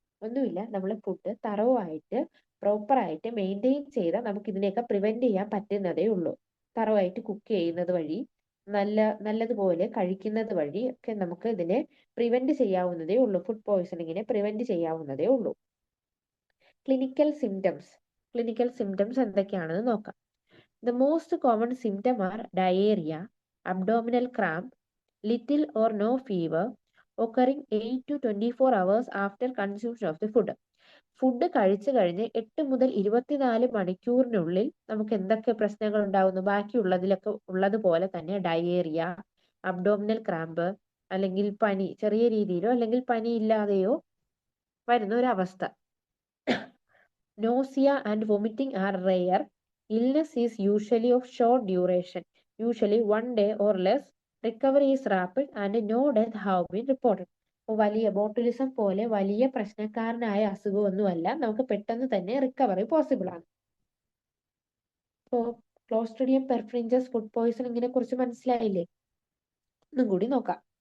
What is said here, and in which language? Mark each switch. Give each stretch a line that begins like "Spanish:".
Malayalam: ഒന്നുമില്ല, നമ്മൾ ഫുഡ് തറവായിട്ട് പ്രോപ്പറായിട്ട് മെയിൻറ്റെയിൻ ചെയ്താൽ നമുക്ക് ഇതിനെയൊക്കെ പ്രിവെന്റ് ചെയ്യാൻ പറ്റുന്നതേ ഉള്ളൂ. തറവായിട്ട് കുക്ക് ചെയ്യുന്നത് വഴി, നല്ലതുപോലെ കഴിക്കുന്നത് വഴി ഒക്കെ നമുക്ക് ഇതിനെ പ്രിവെന്റ് ചെയ്യാവുന്നതേ ഉള്ളൂ. ഫുഡ് പോയ്സണിങ്ങിനെ പ്രിവെന്റ് ചെയ്യാവുന്നതേ ഉള്ളൂ. ക്ലിനിക്കൽ സിംറ്റംസ് എന്തൊക്കെയാണെന്ന് നോക്കാം.
English: The most common symptoms are diarrhea, abdominal cramp, little or no fever, occurring 8 to 24 hours after consumption of the food.
Malayalam: Food കഴിച്ചു കഴിഞ്ഞ് 8 മുതൽ 24 മണിക്കൂറിനുള്ളിൽ നമുക്ക് എന്തൊക്കെ പ്രശ്നങ്ങൾ ഉണ്ടാവുന്നു? ബാക്കിയുള്ളതിലൊക്കെ ഉള്ളതുപോലെ തന്നെ ഡയേറിയ, അബ്ഡോമിനൽ ക്രാമ്പ്, അല്ലെങ്കിൽ പനി, ചെറിയ രീതിയിലോ അല്ലെങ്കിൽ പനി ഇല്ലാതെയോ വരുന്ന ഒരു അവസ്ഥ.
English: Nausea and vomiting are rare. Illness is usually of short duration, usually 1 day or less. Recovery is rapid and no death have been reported.
Malayalam: വലിയ ബോട്ടുലിസം പോലെ വലിയ പ്രശ്നക്കാരനായ അസുഖമൊന്നുമല്ല, നമുക്ക് പെട്ടെന്ന് തന്നെ റിക്കവറി പോസിബിൾ ആണ്. ഇപ്പോൾ ക്ലോസ്ട്രിഡിയം പെർഫ്രിഞ്ചസ് ഫുഡ് പോയ്സണിങ്ങിനെ കുറിച്ച് മനസ്സിലായില്ലേ? ഒന്നും കൂടി നോക്കാം.